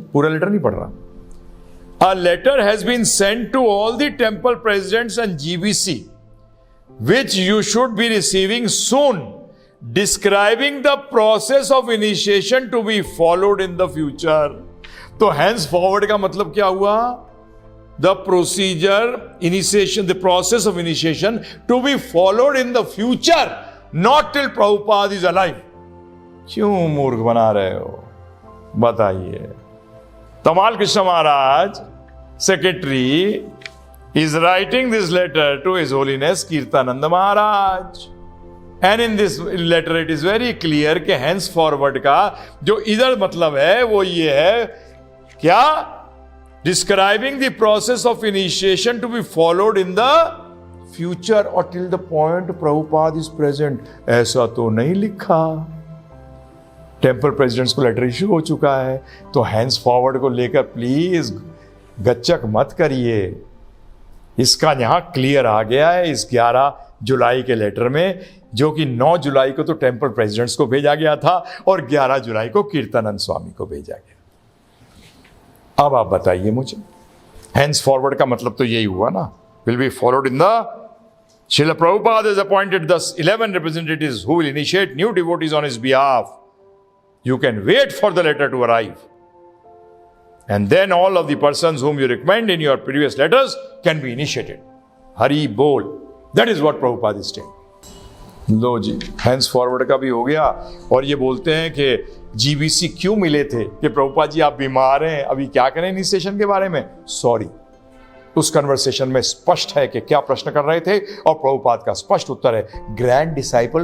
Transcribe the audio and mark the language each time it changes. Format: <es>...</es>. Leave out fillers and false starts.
<hi>पूरा लेटर नहीं पढ़ रहा।</hi> <en>A letter has been sent to all the temple presidents and GBC which you should be receiving soon, describing the process of initiation to be followed in the future.</en> <hi>तो hence forward का मतलब क्या हुआ?</hi> <en>The procedure, initiation, the process of initiation to be followed in the future, not till Prabhupada is alive.</en> <hi>क्यों मूर्ख बना रहे हो? बताइए।</hi> <en>Tamal Krishna Maharaj, secretary, is writing this letter to His Holiness Kirtananda Maharaj. And in this letter it is very clear</en> <hi>कि hence forward का जो इधर मतलब है वो ये है, क्या?</hi> <en>Describing the process of initiation to be followed in the future और till the point Prabhupada is present.</en> <hi>ऐसा तो नहीं लिखा। टेंपल प्रेसिडेंट्स को लेटर इश्यू हो चुका है, तो हैंस फॉरवर्ड को लेकर प्लीज गच्चक मत करिए। इसका यहां क्लियर आ गया है इस 11 जुलाई के लेटर में, जो कि 9 जुलाई को तो टेंपल प्रेसिडेंट्स को भेजा गया था और 11 जुलाई को कीर्तनानंद स्वामी को भेजा गया। अब आप बताइए मुझे, हैंस फॉरवर्ड का मतलब तो यही हुआ ना,</hi> <en>Will be followed in the Srila Prabhupada has appointed thus 11 representatives who will initiate new devotees on his behalf. You can wait for the letter to arrive. And then all of the persons whom you recommend in your previous letters can be initiated. Hari Bol. That is what Prabhupada is saying.</en> <hi>Low ji, hence forward का भी हो गया। और ये बोलते हैं कि GBC क्यों मिले थे कि प्रभुपाद जी आप बीमार हैं, अभी क्या करें इनिशिएशन के बारे में। सॉरी, उस कन्वर्सेशन में स्पष्ट है कि क्या प्रश्न कर रहे थे और प्रभुपाद का स्पष्ट उत्तर है ग्रैंड डिसाइपल।</hi>